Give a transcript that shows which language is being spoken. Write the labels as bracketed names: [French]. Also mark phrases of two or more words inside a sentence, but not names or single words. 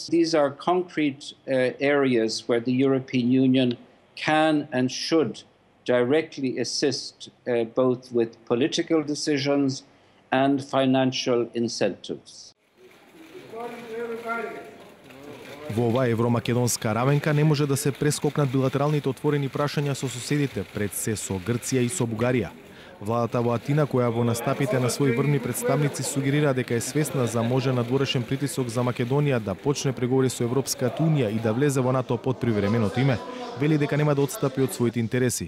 [English] These are concrete areas where the European Union can and should directly assist both with political decisions and financial incentives. [Macedonian] Во оваа евромакедонска раменка не може да се прескокнат билатералните отворени прашања со соседите, пред се со Грција и со Бугарија. Владата во Атина, која во настапите на своји врвни представници сугерира дека е свесна за можен надворешен притисок за Македонија да почне преговори со Европската унија и да влезе во НАТО под привременото име, вели дека нема да отстапи од своите интереси.